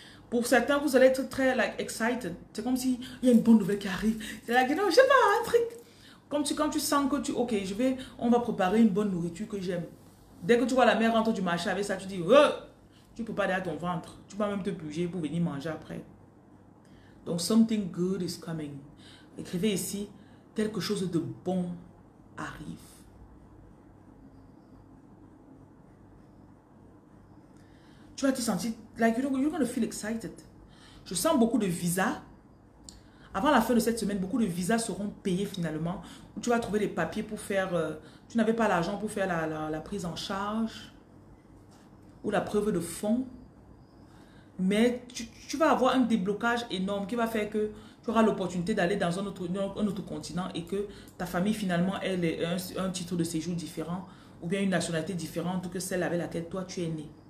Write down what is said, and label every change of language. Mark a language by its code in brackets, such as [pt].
[fr] Pour certains, vous allez être très excited. C'est comme s'il y a une bonne nouvelle qui arrive. C'est là, non, je sais pas, un truc. Comme quand tu sens que ok, on va préparer une bonne nourriture que j'aime. Dès que tu vois la mère rentrer du marché avec ça, tu dis, oh, tu peux pas aller à ton ventre. Tu vas même te bouger pour venir manger après. [en] Donc, something good is coming. [fr] Écrivez ici, quelque chose de bon arrive. Tu vas te sentir, [en] like, you're going to feel excited. [fr] Je sens beaucoup de visas. Avant la fin de cette semaine, beaucoup de visas seront payés finalement. Où tu vas trouver des papiers pour faire... tu n'avais pas l'argent pour faire la prise un ou la preuve de fonds. Mais tu vas avoir un déblocage énorme qui va faire que tu auras l'opportunité d'aller dans un autre continent et que ta famille finalement ait un titre de séjour différent ou bien une nationalité différente que celle avec laquelle toi tu es né.